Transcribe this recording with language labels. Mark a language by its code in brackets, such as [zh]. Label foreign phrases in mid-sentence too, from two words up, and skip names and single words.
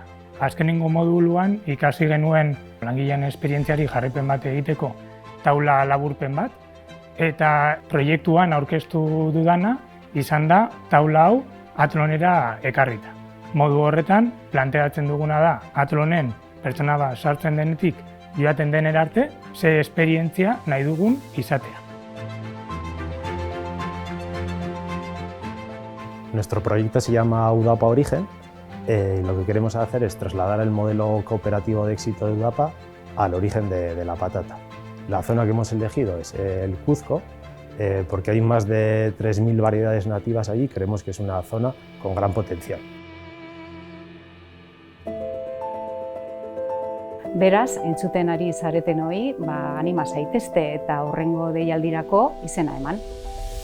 [eu] Azkenengo moduluan ikasi genuen langilearen esperientziari jarraipen bat egiteko taula laburpen bat, eta proiektuan aurkeztu dudana izan da taula hau Atlonera ekarrita. Modu horretan, planteatzen duguna da Atlonen pertsona bat sartzen denetik joaten denera arte, ze esperientzia nahi dugun izatea. [es] Nuestro proyecto se llama UDAPA Origen y lo que queremos hacer es trasladar el modelo cooperativo de éxito de UDAPA al origen de la patata. La zona que hemos elegido es el Cuzco, porque hay más de 3.000 variedades nativas allí, creemos que es una zona con gran potencial. [eu] Beraz, entzuten ari zaretenoi, anima zaitezte eta hurrengo deialdirako izena eman.